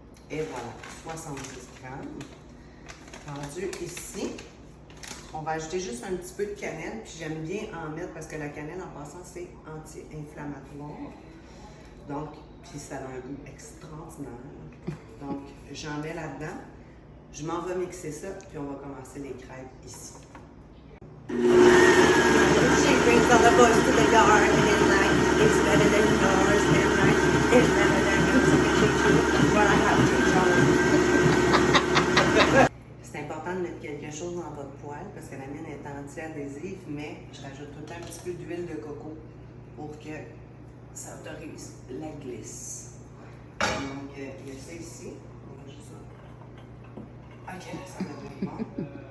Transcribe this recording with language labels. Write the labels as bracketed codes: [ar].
[fr] Et voilà, 70 grammes. Rendu ici, on va ajouter juste un petit peu de cannelle, puis j'aime bien en mettre parce que la cannelle, en passant, c'est anti-inflammatoire. Donc, puis ça a un goût extraordinaire. Donc, j'en mets là-dedans. Je m'en vais mixer ça, puis on va commencer les crêpes ici. [en] She brings all the boys to the yard and at night it's better than yours and night it's better than yours. What I have to [fr] C'est important de mettre quelque chose dans votre poêle parce que la mienne est anti-adhésive, mais je rajoute tout le temps un petit peu d'huile de coco pour que ça autorise la glisse. Donc, il y a ça ici. On va juste ça. OK, ça devrait être bon.